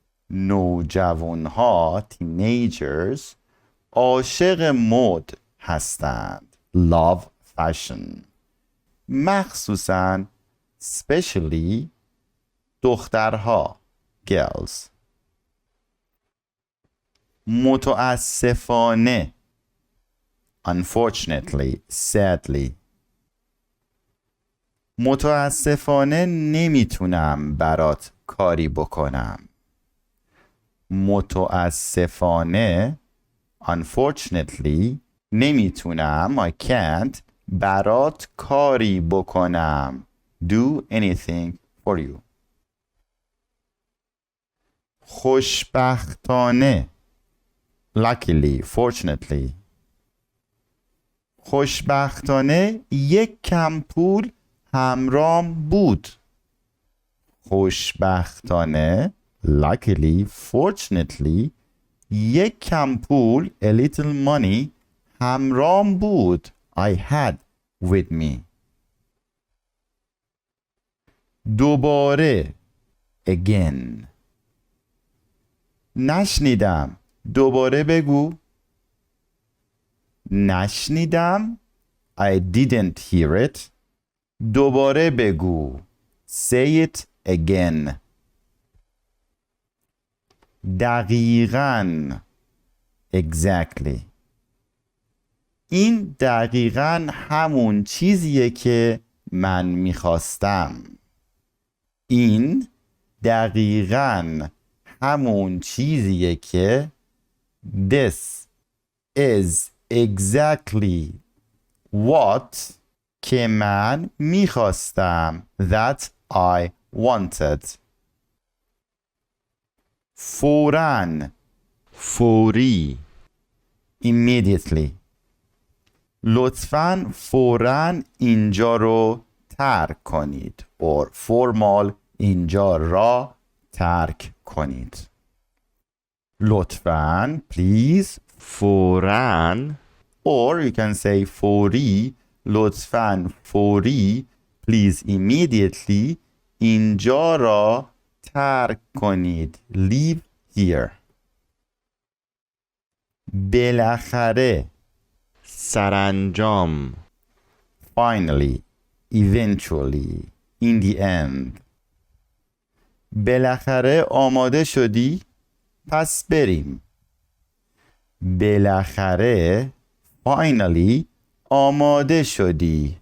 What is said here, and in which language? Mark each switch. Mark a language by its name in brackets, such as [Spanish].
[Persian] نوجوانها [English] teenagers [Persian] عاشق مد هستند، [English] love fashion. [Persian] مخصوصاً [English] especially [Persian] دخترها [English] girls. [Persian] متاسفانه [English] unfortunately sadly. [Persian] متاسفانه نمیتونم برات کاری بکنم. متاسفانه [English] unfortunately [Persian] نمیتونم [English] I can't [Persian] برات کاری بکنم. [English] Do anything for you. [Persian] خوشبختانه [English] luckily fortunately. [Persian] خوشبختانه یک کم پول همرام بود. خوشبختانه [English] luckily fortunately [Persian] یک کم پول [English] a little money [Persian] همرام بود. [English] I had with me. [Persian] دوباره [English] again. [Persian] نشنیدم. دوباره بگو. نشنیدم. [English] I didn't hear it. [Persian] دوباره بگو. [English] Say it again. [Persian] دقیقاً [English] exactly. [Persian] این دقیقاً همون چیزیه که من میخواستم. این دقیقاً همون چیزیه که [English] This is exactly what [Persian] که من میخواستم [English] that I wanted. [Persian] فوراً فوری [English] immediately. [Persian] لطفاً فوراً اینجا رو ترک کنید [English] or formal [Persian] اینجا را ترک کنید. لطفاً [English] please [Persian] فوراً [English] or you can say [Persian] فوری. لطفاً فوری [English] please immediately [Persian] اینجا را ترک کنید. [English] Leave here. [Persian] بالاخره سرانجام [English] finally eventually in the end. [Persian] بالاخره آماده شدی؟ پس بریم. بالاخره [English] finally [Persian] آماده شدی.